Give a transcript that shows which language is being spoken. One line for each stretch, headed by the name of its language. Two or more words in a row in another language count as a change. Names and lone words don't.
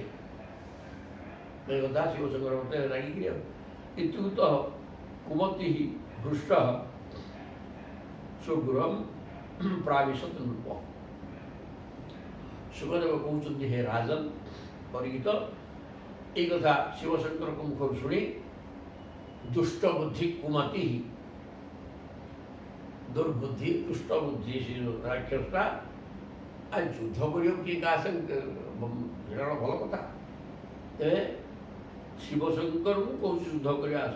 Odia: ଏ କଥା ଶିବଶଙ୍କର ମତେ ରାଗିକିରି ଆଉ
Sanskrit: ଇତ୍ୟୁକ୍ତଃ କୁମତିଃ ହୃଷ୍ଟଃ ସୁଗୃହଂ ପ୍ରାବିଶତ୍ ନୃପ।
Odia: ସୁଖଦେବ କହୁଛନ୍ତି, ହେ ରାଜନ୍ ପରିଗୀତ,
Bangla: এই কথা
Odia: শিবশঙ্করଙ୍କ ମୁଖରୁ ଶୁଣି ଦୁଷ୍ଟ ବୁଦ୍ଧି କୁମତି, ଦୁର୍ବୁଦ୍ଧି ଦୁଷ୍ଟ ବୁଦ୍ଧି ସେ ରାକ୍ଷସଟା ଆଉ ଯୁଦ୍ଧ କରିବାକୁ କିଏ କାହା ସାଙ୍ଗେ, ସେଟା ଭଲ କଥା। ତେବେ ଶିବଶଙ୍କରଙ୍କୁ କହୁଛି ଯୁଦ୍ଧ କରିବା ଆସ।